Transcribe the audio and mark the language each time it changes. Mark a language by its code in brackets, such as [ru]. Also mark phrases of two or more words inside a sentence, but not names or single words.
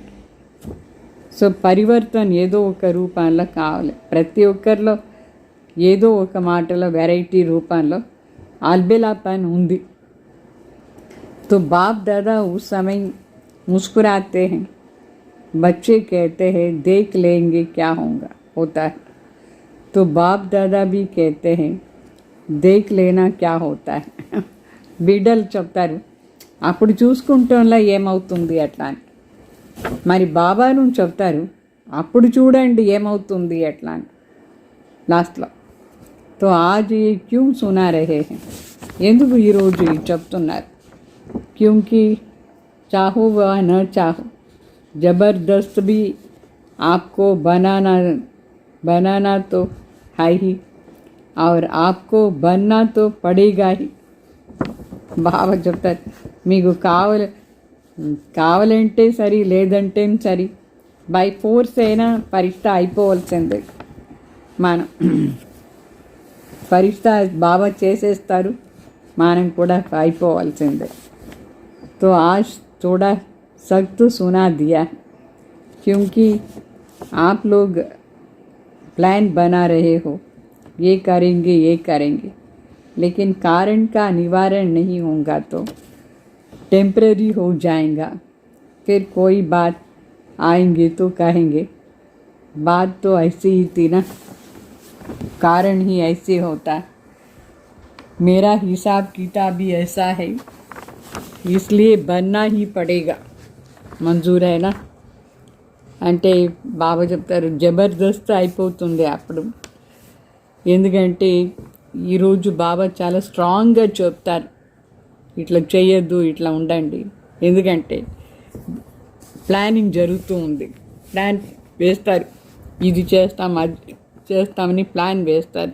[te] సో పరివర్తన ఏదో ఒక రూపంలో కావాలి, ప్రతి ఒక్కరిలో ఏదో ఒక మాటలో వెరైటీ రూపంలో అల్బేలాపన్ ఉంది. [hi] तो बाप दादा उस समय मुस्कुराते हैं, बच्चे कहते हैं देख लेंगे क्या होता है. तो बाप दादा भी कहते हैं देख लेना क्या होता है. [te] బిడ్డలు చెప్తారు అప్పుడు చూసుకుంటంలా ఏమవుతుంది అట్లా అని. మరి బాబాను చెప్తారు అప్పుడు చూడండి ఏమవుతుంది అట్లా అని లాస్ట్లో. [hi] तो आज क्यों सुना रहे हैं, [te] ఎందుకు ఈరోజు చెప్తున్నారు, [hi] क्योंकि चाहो व न चाहो ज़बरदस्त भी आपको बनाना तो है ही और आपको बनना तो पड़ेगा ही. [te] బాబా చెప్తారు మీకు కావాలంటే సరి లేదంటే సరి [en] by force [te] అయినా పరీక్ష అయిపోవాల్సిందే. మనం పరీక్ష బాబా చేసేస్తారు, మనం కూడా అయిపోవాల్సిందే. [hi] तो आज थोड़ा सख्त सुना दिया क्योंकि आप लोग प्लान बना रहे हो ये करेंगे लेकिन कारण का निवारण नहीं होगा तो टेम्पररी हो जाएगा. फिर कोई बात आएंगे तो कहेंगे बात तो ऐसी ही थी ना, कारण ही ऐसे होता, मेरा हिसाब किताब भी ऐसा है इसलिए बनना ही पड़ेगा. [te] మంజూర్ అయినా అంటే బాబా చెప్తారు జబర్దస్త్ అయిపోతుంది అప్పుడు. ఎందుకంటే ఈరోజు బాబా చాలా స్ట్రాంగ్గా చెప్తారు ఇట్లా చేయొద్దు, ఇట్లా ఉండండి. ఎందుకంటే ప్లానింగ్ జరుగుతూ ఉంది, ప్లాన్ వేస్తారు, ఇది చేస్తాం అది చేస్తామని ప్లాన్ వేస్తారు.